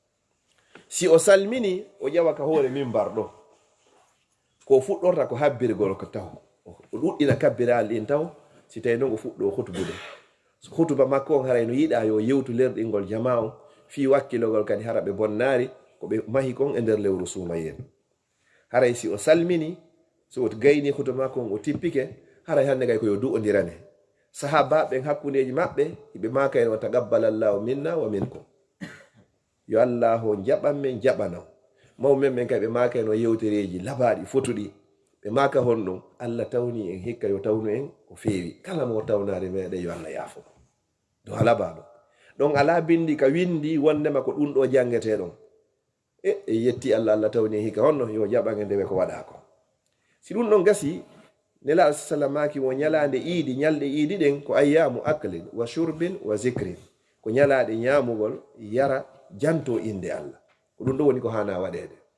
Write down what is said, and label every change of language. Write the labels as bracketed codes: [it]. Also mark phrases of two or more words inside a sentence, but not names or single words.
[ff] si o salmini o ƴewa ka hoore mimbar ɗo ko fuɗɗorta ko habbirgol ko taw o ɗuɗɗina kabbirali ɗin taw si tawi noon o fuɗɗo hutubude so hutuba makko on haray no yiɗa yo yewtu lerɗingol jama on fi wakkilogol kadi hara ɓe bonnari ko ɓe mahi kon e nder lewru sumayen haray si o salmini so o gayni hutuba makko on o tippike haray hande kay koyo du'odirane sahabaɓen hakkundeji maɓɓe hiɓe makayen [ar] وتقبل الله منا ومنكم [ff] yo Allah o jaɓan men jaɓanam mawmen men kay ɓe makayen o yewtereji labaɗi fotuɗi ɓe maka hon ɗum Allah tawni en hikka yo tawnu en ko feewi kala mo tawnare meɗen yo Allah yaafo do alabaɗo ɗon ala bindi ka windi wondema ko ɗum ɗo jangete ɗon e yetti Allah Allah tawni en hikka honno yo jaɓan en ndewe ko waɗa ko si ɗum ɗon gasi nela sallamaki wo ñalade iidi ñalɗe iidi ɗen ko [ar] أيام أكل وشرب وذكر [ff] ko ñalaɗe ñamugol yara janto inde Allah ko ɗum ɗo woni ko hana waɗede